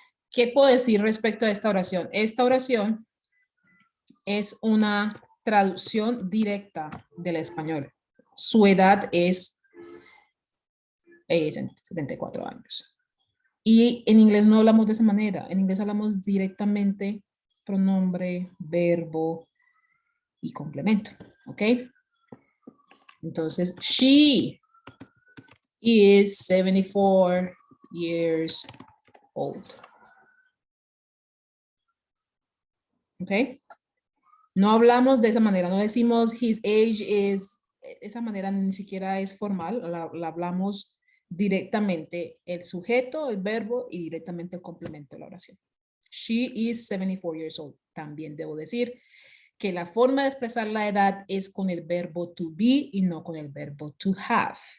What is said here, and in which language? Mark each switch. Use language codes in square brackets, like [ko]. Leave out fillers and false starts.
[es] ¿Qué puedo decir respecto a esta oración? Esta oración es una traducción directa del español. Su edad es 74 años. Y en inglés no hablamos de esa manera. En inglés hablamos directamente pronombre, verbo y complemento. ¿Ok? [en] Entonces, she is 74 years old. [es] ¿Ok? No hablamos de esa manera, no decimos [en] his age is, [es] esa manera ni siquiera es formal, la hablamos directamente el sujeto, el verbo y directamente el complemento de la oración. [en] She is 74 years old. [es] También debo decir que la forma de expresar la edad es con el verbo to be y no con el verbo to have.